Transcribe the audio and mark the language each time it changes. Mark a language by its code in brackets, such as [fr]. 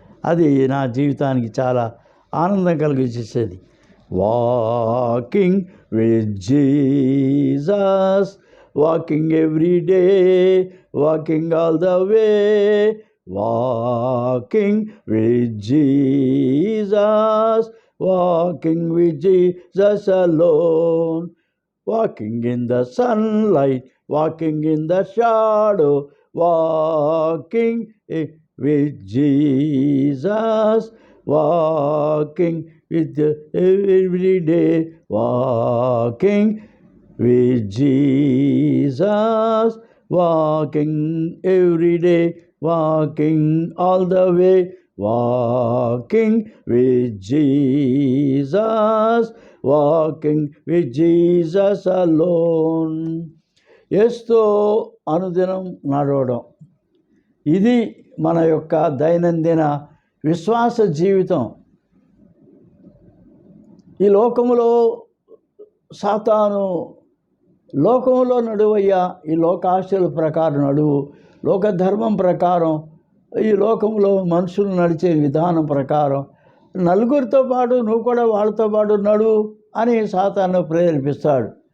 [te] అది నా జీవితానికి చాలా ఆనందం కలిగించేది. [en] Walking with Jesus, walking every day, walking all the way, walking with Jesus, walking with Jesus alone, walking in the sunlight, walking in the shadow, walking with Jesus, walking with every day, walking with Jesus, walking every day, walking all the way, walking with Jesus, walking with Jesus alone. [te] యేసుతో అనుదినం నడవడం, ఇది మన యొక్క దైనందిన విశ్వాస జీవితం. ఈ లోకములో సాతాను లోకంలో నడువయ్యా, ఈ లోకాశల ప్రకారం నడువు, లోకధర్మం ప్రకారం, ఈ లోకంలో మనుషులు నడిచే విధానం ప్రకారం నలుగురితో పాటు నువ్వు కూడా వాళ్ళతో పాటు నడువు అని సాతాను ప్రేరేపిస్తాడు.